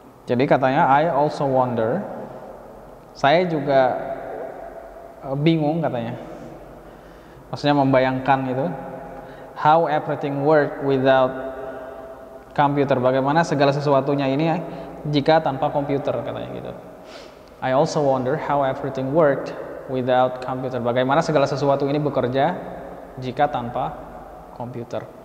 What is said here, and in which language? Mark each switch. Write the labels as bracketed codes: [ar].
[id] Jadi katanya [en] I also wonder. [id] Saya juga bingung katanya. Maksudnya membayangkan itu. [en] How everything work without computer. [id] Bagaimana segala sesuatunya ini jika tanpa komputer, katanya gitu. [en] I also wonder how everything worked without computer. [id] Bagaimana segala sesuatu ini bekerja jika tanpa komputer.